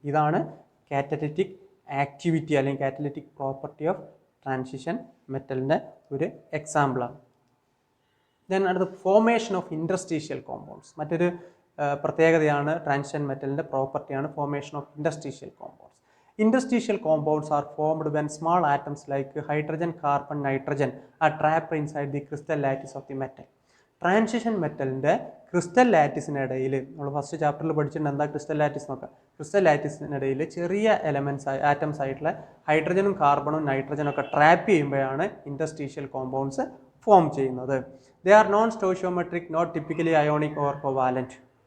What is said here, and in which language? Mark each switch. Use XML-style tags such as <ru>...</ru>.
<ml>ഇതാണ് catalytic activity അല്ലെങ്കിൽ catalytic property of transition മെറ്റലിൻ്റെ ഒരു എക്സാമ്പിളാണ്. ദെൻ അടുത്ത</ml> <en>Formation of interstitial compounds.</en> <ml>മറ്റൊരു പ്രത്യേകതയാണ് ട്രാൻസിഷൻ മെറ്റലിൻ്റെ പ്രോപ്പർട്ടിയാണ് formation of ഇൻഡസ്ട്രീഷ്യൽ compounds.</ml> <en>Interstitial compounds are formed when small atoms like hydrogen, carbon, nitrogen are trapped inside the crystal lattice of the metal.</en> <ml>Transition മെറ്റലിൻ്റെ crystal ലാറ്റിസിനിടയിൽ, നമ്മൾ first ചാപ്റ്ററിൽ പഠിച്ചിട്ടുണ്ട് എന്താ crystal lattice നോക്കാം. Crystal ലാറ്റിസിനിടയിൽ ചെറിയ atoms ആയിട്ടുള്ള ഹൈഡ്രജനും കാർബണും നൈട്രജനും ഒക്കെ ട്രാപ്പ് ചെയ്യുമ്പോഴാണ് ഇൻഡസ്ട്രീഷ്യൽ കോമ്പൗണ്ട്സ് ഫോം ചെയ്യുന്നത്.</ml> <en>They are non stoichiometric, not typically ionic or covalent.</en>